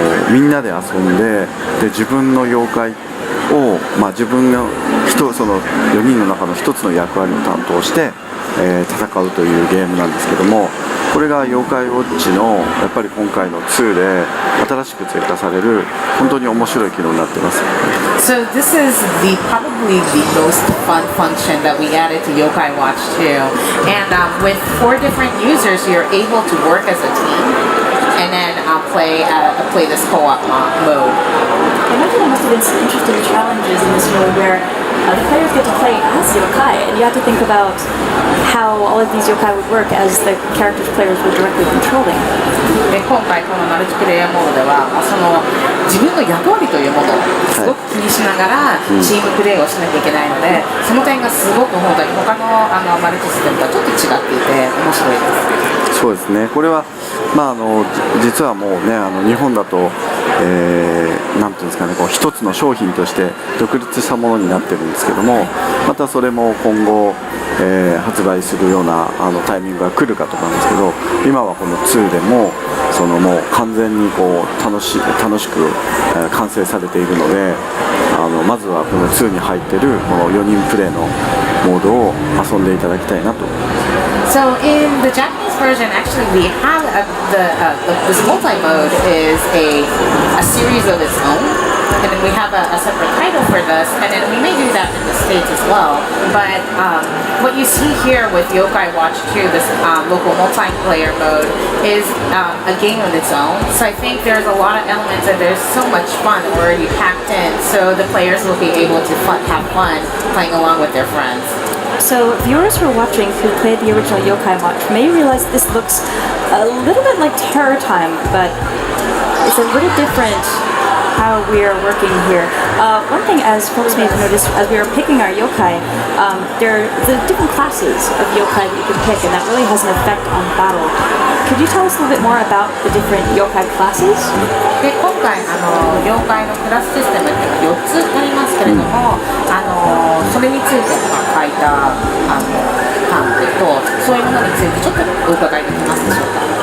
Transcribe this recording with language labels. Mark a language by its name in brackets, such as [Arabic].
[Japanese] うみんなで遊んで自分の妖怪を、自分がその4人の中の1つの役割を担当して、戦うというゲームなんですけども、これが妖怪ウォッチのやっぱり今回の2で新しく追加される本当に面白い機能になっています。 [English] So this is probably the most fun function that we added to Yokai Watch 2, and with 4 different users, you're able to work as a team and then play this co-op mode. I imagine there must have been some interesting challenges in this mode where the players get to play as yokai, and you have to think about how all of these yokai would work as the characters players were directly controlling. [Japanese] で今回このマルチプレイヤーモードではその自分の役割というものをすごく気にしながらチームプレーをしなきゃいけないので、その点がすごく本当に他のマルチシステムとはちょっと違っていて面白いです。そうですね、これは、実はもうね、日本だと、なんていうんですかね、こう一つの商品として独立したものになってるんですけども、またそれも今後、発売するようなタイミングが来るかとかなんですけど、今はこの2でももう完全にこう楽しく、完成されているので、まずはこの2に入ってるこの4人プレイのモードを遊んでいただきたいなと思います。 [English] So in the Japanese version, actually, we have this multi-mode is a series of its own, and then we have a separate title for this, and then we may do that in the States as well. But what you see here with Yokai Watch 2, this local multiplayer mode, is a game of its own. So I think there's a lot of elements and there's so much fun already packed in, so the players will be able to have fun playing along with their friends. So viewers who are watching who played the original Yokai Watch may realize this looks a little bit like Terror Time, but it's a little different how we are working here. One thing, as folks may have noticed, as we were picking our yokai, there are the different classes of yokai that you can pick, and that really has an effect on battle. Could you tell us a little bit more about the different yokai classes? [Japanese] で今回妖怪のクラスシステムっていうのが4つありますけれども、それについて書いたパンフとそういうものについてちょっとお伺いできますでしょうか。